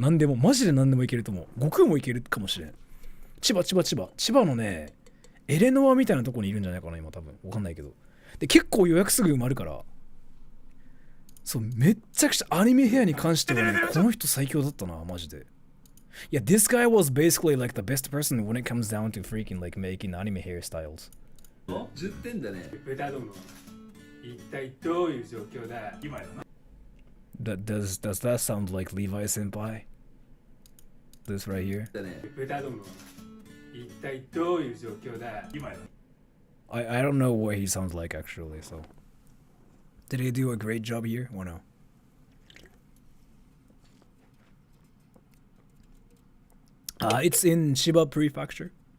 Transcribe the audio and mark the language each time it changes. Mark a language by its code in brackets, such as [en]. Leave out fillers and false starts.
[ja] なんでも、マジでなんでもいけると思う。悟空もいけるかもしれん。千葉のね、エレノアみたいなとこにいるんじゃないかな今多分わかんないけどで結構予約すぐ埋まるからそうめっちゃくちゃアニメヘアに関してはねこの人最強だったなマジでいや [en] This guy was basically like the best person when it comes down to freaking like making anime hairstyles [ja] 10点だね豚ども一体どういう状況だ今やな [en] Does that sound like Levi Senpai? This right here? [ja] だね豚ども一体どういう状況だ今や [en] I don't know what he sounds like actually, so did he do a great job here or no? It's in Shiba Prefecture.